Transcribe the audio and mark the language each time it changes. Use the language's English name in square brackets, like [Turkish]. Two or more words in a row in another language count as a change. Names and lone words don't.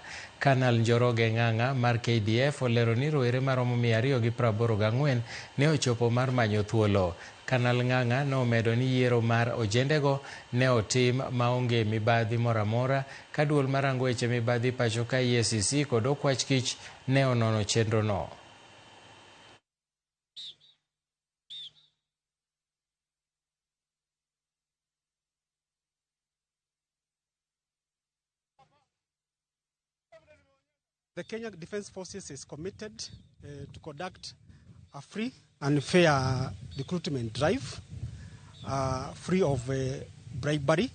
[Luo (Kenya and Tanzania)] Kanal Njoroge Ng'ang'a mar KDF olero ni rowere maromo 284 ne ochopo mar manyo thuolo. Kanal Ng'ang'a nomedo ni yiero mar ojendego ne otim maonge mibadhi moro amora ka duol marango weche mibadhi pacho ka EACC kod okwach kich ne onono chenrono. [English] The Kenya Defence Forces is committed to conduct a free and fair recruitment drive, free of bribery.